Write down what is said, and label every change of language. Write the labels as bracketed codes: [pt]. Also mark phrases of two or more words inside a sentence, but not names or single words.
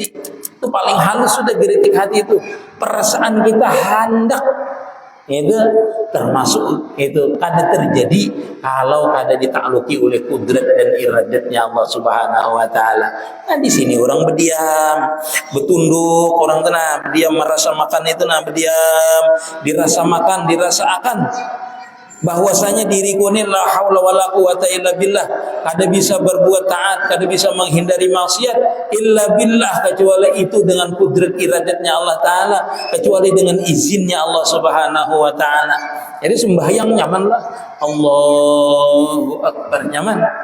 [bjn] Itu paling halus sudah geritik hati itu. Perasaan kita hendak itu termasuk itu kada terjadi kalau kada ditakluki oleh kudrat dan iradatnya Allah Subhanahu Wa Ta'ala. Nah di sini orang berdiam, bertunduk, orang tenang, berdiam merasa makan itu nah berdiam, dirasa makan, dirasa akan. Bahwasanya diriku ini [ar] لا حول ولا قوة إلا بالله, [bjn] kada bisa berbuat taat, kada bisa menghindari maksiat [ar] إلا بالله, [bjn] kecuali itu dengan kudrat iradatnya Allah Ta'ala, kecuali dengan izinnya Allah Subhanahu Wa Ta'ala. Jadi sembahyang nyaman lah, [ar] الله أكبر [bjn] nyaman.